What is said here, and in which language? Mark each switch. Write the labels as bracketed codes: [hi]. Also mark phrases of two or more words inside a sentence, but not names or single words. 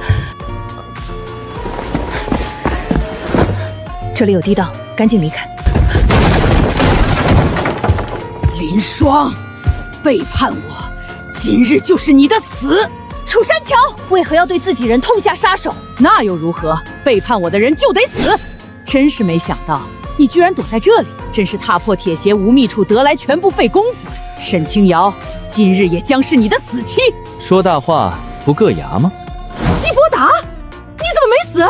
[zh] 這裡有地道，趕緊離開。林霜，背叛我，今日就是你的死！楚山橋為何要對自己人痛下殺手？那又如何？背叛我的人就得死！真是沒想到，你居然躲在這裡，真是踏破鐵鞋無覓處，得來全不費工夫。沈清瑤，今日也將是你的死期！說大話不硌牙嗎？基伯達，你怎麼没死？